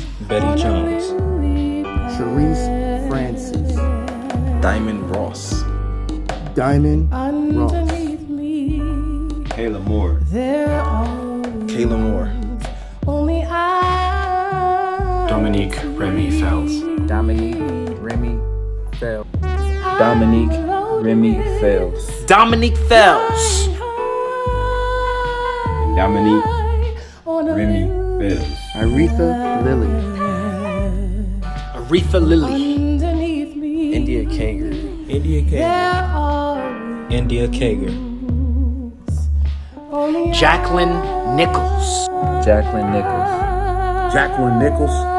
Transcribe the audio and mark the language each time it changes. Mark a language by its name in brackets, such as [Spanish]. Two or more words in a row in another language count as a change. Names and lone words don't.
[English] Betty Jones. Sharice Francis. Diamond Ross. Diamond Ross. Kayla Moore. Kayla Moore. Only I. Dominique Remy Fells. Dominique Remy Fells. Dominique Remy Fells. Dominique Fells. Dominique Remy Fells. Aretha Lilly. Aretha Lilly. India Kager. India Kager. India Kager. Jacqueline Nichols. Jacqueline Nichols. Jacqueline Nichols.